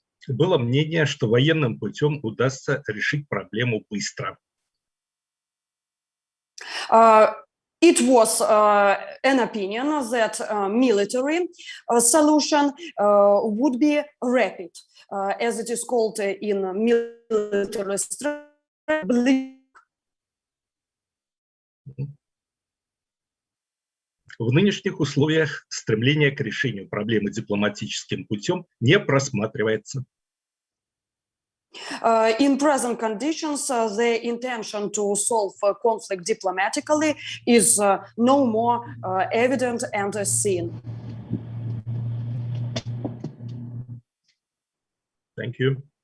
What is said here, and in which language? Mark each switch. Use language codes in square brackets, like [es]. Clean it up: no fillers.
[ru] Было мнение, что военным путем удастся решить проблему быстро. [en] It was an opinion that military solution would be rapid, as it is called in military strategy. [ru] В нынешних условиях стремление к решению проблемы дипломатическим путем не просматривается. [en] In present conditions, the intention to solve conflict diplomatically is no more evident and seen. Thank you.